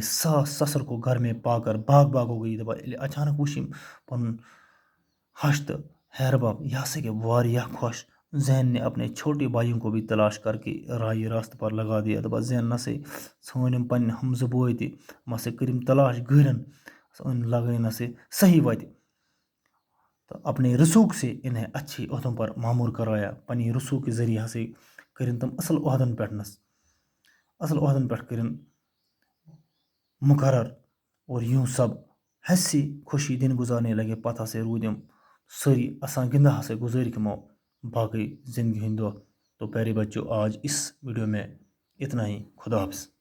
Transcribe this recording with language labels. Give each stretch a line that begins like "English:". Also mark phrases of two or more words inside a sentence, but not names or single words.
Urdu: ساس سسر کو گھر میں پا کر باغ ہو گئی
Kashmiri: دپان ییٚلہِ اچانک وٕچھ أمۍ پنُن ہش تہٕ ہیربب یہ ہسا گٔے واریاہ خۄش
Urdu: زین نے اپنے چھوٹے بھائیوں کو بھی تلاش کر کے راہ راست پر لگا دیا
Kashmiri: دپان زین نسا ژھٲنۍ یِم پنٕنۍ ہمزٕ بٲے تہِ یِم ہسا کٔرِم تلاش گٔرن لگٲے نسا صحیح وتہِ
Urdu: تو اپنے رسوخ سے انہیں اچھے عہدوں پر معمور کرایا
Kashmiri: پننہِ رسوخ کے ذریعے ہسا کٔرِن تِم اصل عہدن پٮ۪ٹھ کٔرِن
Urdu: مقرر اور یوں سب ہنسی خوشی دن گزارنے لگے
Kashmiri: پتہ ہسا روٗدۍ یِم سٲری اسان گِنٛدان ہسا گُزٲرۍ یِمو باقٕے زندگی ہٕنٛدۍ دۄہ
Urdu: تو پیارے بچوں آج اس ویڈیو میں اتنا ہی خدا حافظ